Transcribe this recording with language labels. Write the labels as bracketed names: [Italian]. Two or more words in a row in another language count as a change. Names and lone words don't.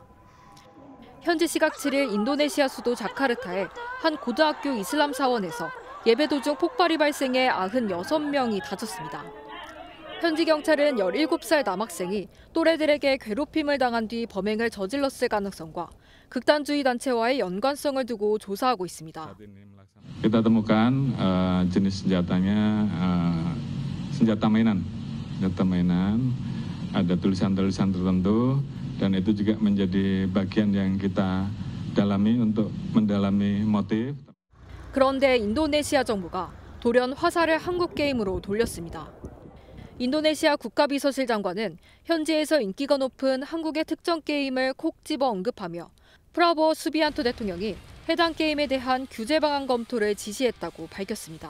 [Korean] 현지 시각 7일 인도네시아 수도 자카르타의 한 고등학교 이슬람 사원에서 예배 도중 폭발이 발생해 96명이 다쳤습니다. 현지 경찰은 17살 남학생이 또래들에게 괴롭힘을 당한 뒤 범행을 저질렀을 가능성과 극단주의 단체와의 연관성을 두고 조사하고 있습니다. [Indonesian] Kita temukan jenis senjatanya senjata mainan, ada tulisan-tulisan tertentu dan itu juga menjadi bagian yang kita dalami untuk mendalami motif. [Korean] 그런데 인도네시아 정부가 돌연 화살을 한국 게임으로 돌렸습니다. 인도네시아 국가비서실 장관은 현지에서 인기가 높은 한국의 특정 게임을 콕 집어 언급하며 프라보 수비안토 대통령이 해당 게임에 대한 규제 방안 검토를 지시했다고 밝혔습니다.